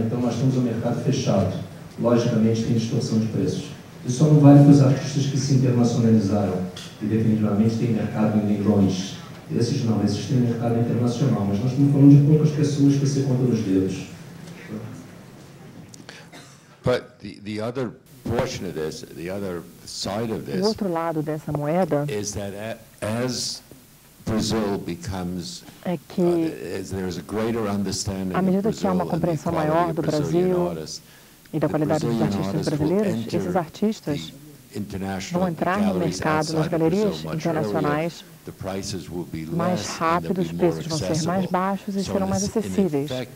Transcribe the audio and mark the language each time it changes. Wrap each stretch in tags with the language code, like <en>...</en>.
<pt>Então, nós temos um mercado fechado. Logicamente, tem distorção de preços. Isso só não vale para os artistas que se internacionalizaram, que definitivamente têm mercado em leilões. Esses não, esses têm mercado internacional, mas nós estamos falando de poucas pessoas que se contam nos dedos.</pt> <en>But the other portion of this, the other side of this,</en> <pt>o outro lado dessa moeda</pt> <en>is that as Brazil becomes,</en> <pt>é que,</pt> <en>there's a greiter understanding</en> <pt>à medida</pt> <en>of</en> <pt>que há uma compreensão maior do Brasil e da qualidade dos artistas brasileiros, esses artistas vão entrar no mercado, nas galerias internacionais, mais rápido, os preços vão ser mais baixos e serão mais acessíveis.</pt>